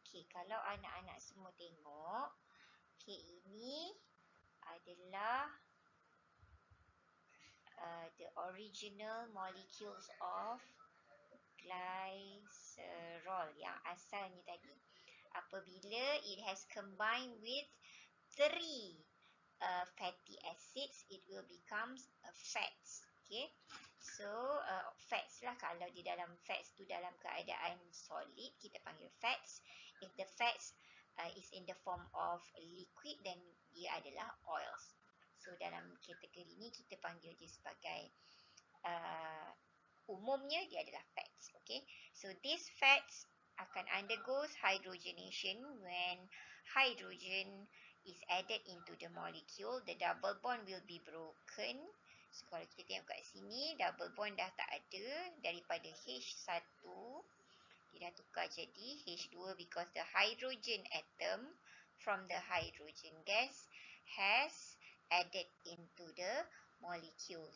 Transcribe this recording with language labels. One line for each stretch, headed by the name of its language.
Malay: kalau anak-anak semua tengok, ini adalah
English: the original molecules of glycerol
Malay: yang asalnya tadi. Apabila
English: it has combined with 3 fatty acids, it will become fats.
Malay: Okay, so fats lah, kalau di dalam fats tu dalam keadaan solid, kita panggil fats.
English: If the fats is in the form of liquid, then
Malay: dia adalah
English: oils.
Malay: So dalam kategori ni kita panggil dia sebagai umumnya dia adalah fats.
English: Okay, so these fats
Malay: akan
English: undergoes hydrogenation. When hydrogen is added into the molecule, the double bond will be broken.
Malay: So kalau kita tengok kat sini, double bond dah tak ada. Daripada H1 dia dah tukar jadi H2
English: because the hydrogen atom from the hydrogen gas has added into the molecule.